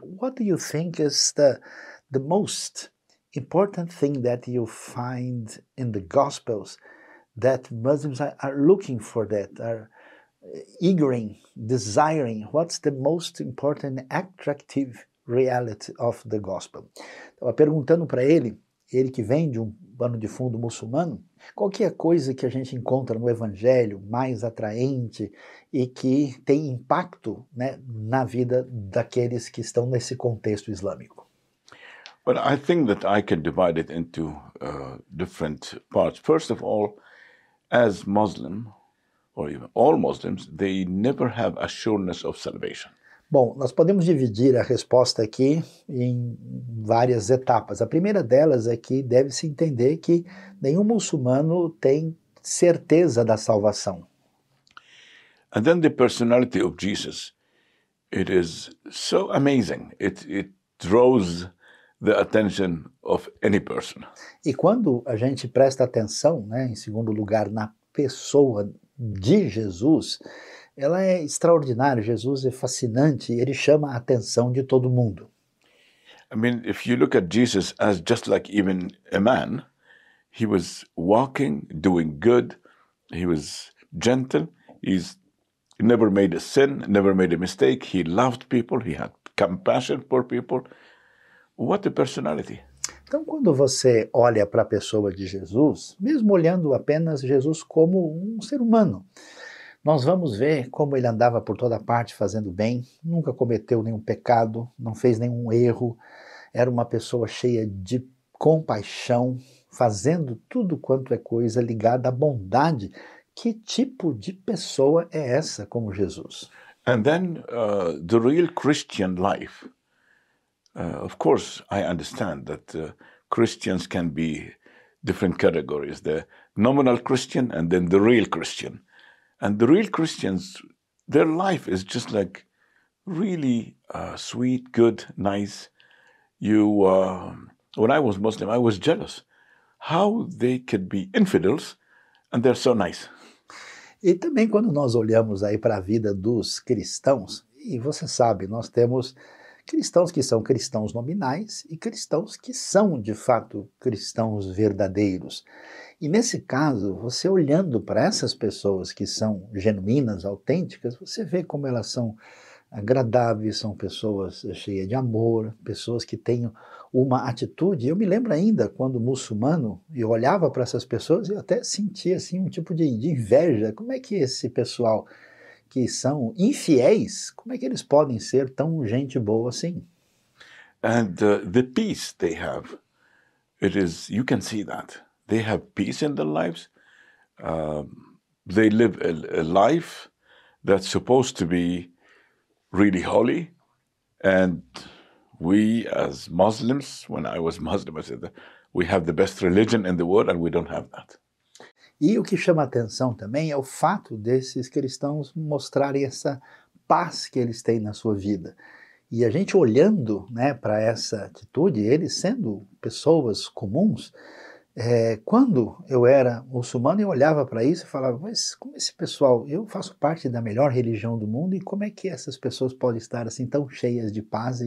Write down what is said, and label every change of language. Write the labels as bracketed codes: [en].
[en] What do you think is the most important thing that you find in the Gospels that Muslims are looking for, that are eagering, desiring? What's the most important attractive reality of the Gospel? [pt] Estava perguntando para ele que vem de um pano de fundo muçulmano, qual que é a coisa que a gente encontra no Evangelho mais atraente e que tem impacto, né, na vida daqueles que estão nesse contexto islâmico? [en] Well, I think that I can divide it into different parts. First of all, as Muslim, or even all Muslims, they never have assurance of salvation. [pt] Bom, nós podemos dividir a resposta aqui em várias etapas. A primeira delas é que deve-se entender que nenhum muçulmano tem certeza da salvação. [en] And then the personality of Jesus, it is so amazing. It draws the attention of any person. [pt] E quando a gente presta atenção, né, em segundo lugar, na pessoa de Jesus, ela é extraordinária. Jesus é fascinante, ele chama a atenção de todo mundo. [en] I mean, if you look at Jesus as just like even a man, he was walking, doing good, he was gentle, he never made a sin, never made a mistake, he loved people, he had compassion for people. What a personality! [pt] Então, quando você olha para a pessoa de Jesus, mesmo olhando apenas Jesus como um ser humano, nós vamos ver como ele andava por toda parte fazendo bem, nunca cometeu nenhum pecado, não fez nenhum erro, era uma pessoa cheia de compaixão, fazendo tudo quanto é coisa ligada à bondade. Que tipo de pessoa é essa como Jesus? [en] And then the real Christian life. Of course, I understand that Christians can be different categories, the nominal Christian and then the real Christian. And the real Christians, their life is just like really sweet, good, nice. When I was Muslim, I was jealous how they could be infidels and they're so nice. [pt] E também quando nós olhamos aí para a vida dos cristãos, e você sabe, nós temos cristãos que são cristãos nominais e cristãos que são, de fato, cristãos verdadeiros. E nesse caso, você olhando para essas pessoas que são genuínas, autênticas, você vê como elas são agradáveis, são pessoas cheias de amor, pessoas que têm uma atitude. Eu me lembro ainda, quando muçulmano, eu olhava para essas pessoas e eu até sentia assim, um tipo de inveja. Como é que esse pessoal que são infiéis, como é que eles podem ser tão gente boa assim? [en] And the peace they have, you can see that. They have peace in their lives. they live a life that's supposed to be really holy. And we as Muslims, when I was Muslim, I said that we have the best religion in the world and we don't have that. [pt] E o que chama a atenção também é o fato desses cristãos mostrarem essa paz que eles têm na sua vida. E a gente olhando, né, para essa atitude, eles sendo pessoas comuns, quando eu era muçulmano, eu olhava para isso e falava, mas como esse pessoal, eu faço parte da melhor religião do mundo, e como é que essas pessoas podem estar assim tão cheias de paz?